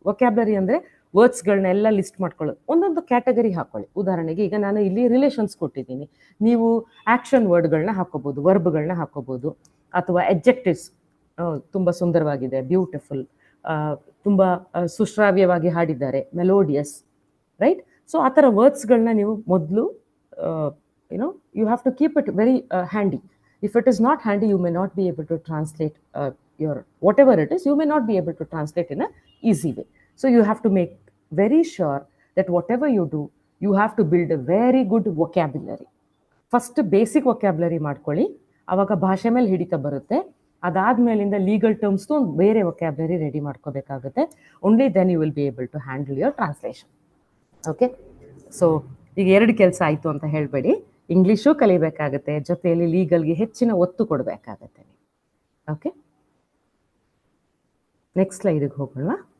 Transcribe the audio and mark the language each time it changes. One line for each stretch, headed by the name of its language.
Kannada: Vocabulary ಅಂದರೆ ವರ್ಡ್ಸ್ಗಳನ್ನೆಲ್ಲ list ಮಾಡ್ಕೊಳ್ಳೋದು, ಒಂದೊಂದು ಕ್ಯಾಟಗರಿ ಹಾಕೊಳ್ಳಿ. ಉದಾಹರಣೆಗೆ ಈಗ ನಾನು ಇಲ್ಲಿ ರಿಲೇಷನ್ಸ್ ಕೊಟ್ಟಿದ್ದೀನಿ, ನೀವು ಆ್ಯಕ್ಷನ್ ವರ್ಡ್ಗಳನ್ನ ಹಾಕೋಬೋದು, ವರ್ಬ್ಗಳನ್ನ ಹಾಕೋಬೋದು, ಅಥವಾ ಎಡ್ಜೆಕ್ಟಿವ್ಸ್, ತುಂಬ ಸುಂದರವಾಗಿದೆ, ಬ್ಯೂಟಿಫುಲ್, ತುಂಬ ಸುಶ್ರಾವ್ಯವಾಗಿ ಹಾಡಿದ್ದಾರೆ, ಮೆಲೋಡಿಯಸ್, ರೈಟ್? ಸೊ ಆ ಥರ ವರ್ಡ್ಸ್ಗಳನ್ನ ನೀವು ಮೊದಲು
English: you have to keep it very handy. If it is not handy, you may not be able to translate your whatever it is, you may not be able to translate in a easy way. So you have to make very sure that whatever you do, you have to build a very good vocabulary. First basic vocabulary
Kannada: ಮಾಡ್ಕೊಳ್ಳಿ, ಆವಾಗ ಭಾಷೆ ಮೇಲೆ ಹಿಡಿತ ಬರುತ್ತೆ. ಅದಾದ್ಮೇಲಿಂದ legal ಟರ್ಮ್ಸ್ದು ಒಂದು ಬೇರೆ vocabulary ready ಮಾಡ್ಕೋಬೇಕಾಗುತ್ತೆ.
English: only then you will be able to handle your translation.
Kannada: Okay, so ಈಗ 2 ಕೆಲಸ ಆಯಿತು ಅಂತ ಹೇಳಬೇಡಿ. ಇಂಗ್ಲೀಷು ಕಲಿಬೇಕಾಗುತ್ತೆ, ಜೊತೆಯಲ್ಲಿ ಲೀಗಲ್ಗೆ ಹೆಚ್ಚಿನ ಒತ್ತು ಕೊಡಬೇಕಾಗತ್ತೆ. ಓಕೆ, ನೆಕ್ಸ್ಟ್ ಸ್ಲೈಡಿಗೆ ಹೋಗೋಣ.